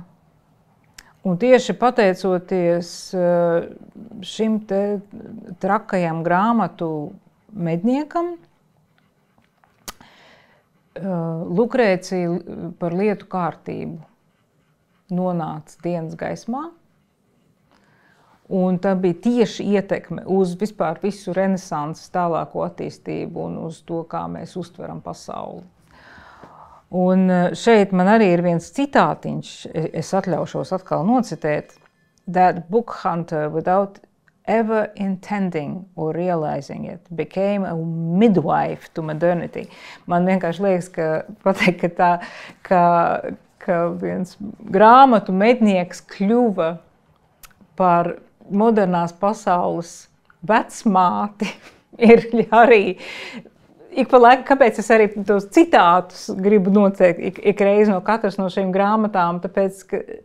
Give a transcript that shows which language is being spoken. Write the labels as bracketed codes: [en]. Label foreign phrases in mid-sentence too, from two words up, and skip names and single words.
[lv] Un tieši pateicoties šim te trakajam grāmatu medniekam, Lukrēcija par lietu kārtību nonāca dienas gaismā. Un tā bija tieši ietekme uz vispār visu renesanses tālāko attīstību un uz to, kā mēs uztveram pasauli. Un šeit man arī ir viens citātiņš, es atļaušos atkal nocitēt. [en] That book hunter, without ever intending or realizing it, became a midwife to modernity. [lv] Man vienkārši liekas, ka pateikt, ka viens grāmatu mednieks kļuva par modernās pasaules vecmāti, ir arī ik pa laikam, kāpēc es arī tos citātus gribu noteikt ik reizi no katras no šīm grāmatām, tāpēc, ka